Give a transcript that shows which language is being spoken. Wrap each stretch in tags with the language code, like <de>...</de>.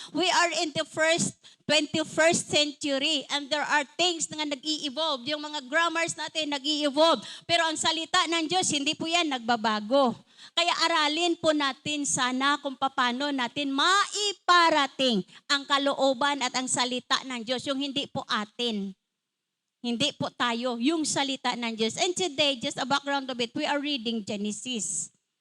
<en>We are in the 21st century and there are things</en> <tl>na nag-i-evolve. Yung mga grammars natin nag-i-evolve. Pero ang salita ng Diyos, hindi po yan nagbabago. Kaya aralin po natin sana kung paano natin maiparating ang kalooban at ang salita ng Diyos. Yung hindi po atin. Hindi po tayo. Yung salita ng Diyos.</tl> <en>And today, just a background of it, we are reading Genesis.</en>